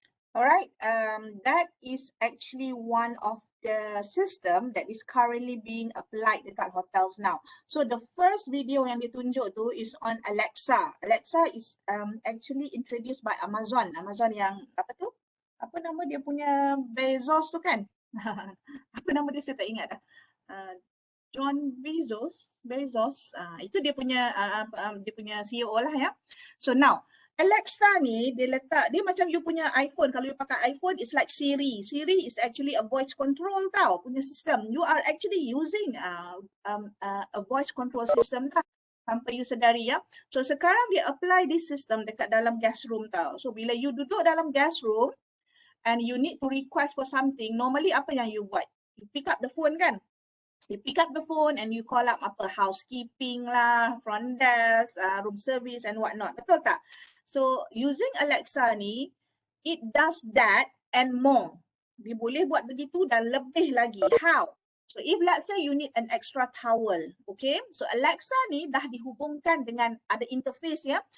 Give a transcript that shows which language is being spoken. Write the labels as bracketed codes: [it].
[en] Alright, that is actually one of the system that is currently being applied dekat hotels now. So the first video [ms] yang ditunjuk tu [en] is on Alexa. Alexa is actually introduced by Amazon. [ms] Amazon yang apa tu? Apa nama dia punya Bezos tu kan? Apa nama dia saya tak ingat dah. John Bezos, itu dia punya CEO lah ya. [en] So now [ms] Alexa ni dia letak, dia macam you punya iPhone. Kalau you pakai iPhone, [en] it's like Siri. Siri is actually a voice control tau, punya system. You are actually using a voice control system tau, [ms] tanpa you sedari ya. So sekarang dia [en] apply this system [ms] dekat dalam guest room tau. [en] So [ms] bila you duduk dalam [en] guest room and you need to request for something, normally [ms] apa yang you buat? [en] You pick up the phone kan? You pick up the phone and you call up apa housekeeping lah, front desk, room service and whatnot. [ms] Betul tak? [en] So using Alexa ni, it does that and more. [ms] Dia boleh buat begitu dan lebih lagi. [en] How? So if let's say you need an extra towel, okay? [ms] So Alexa ni dah dihubungkan dengan ada interface ya.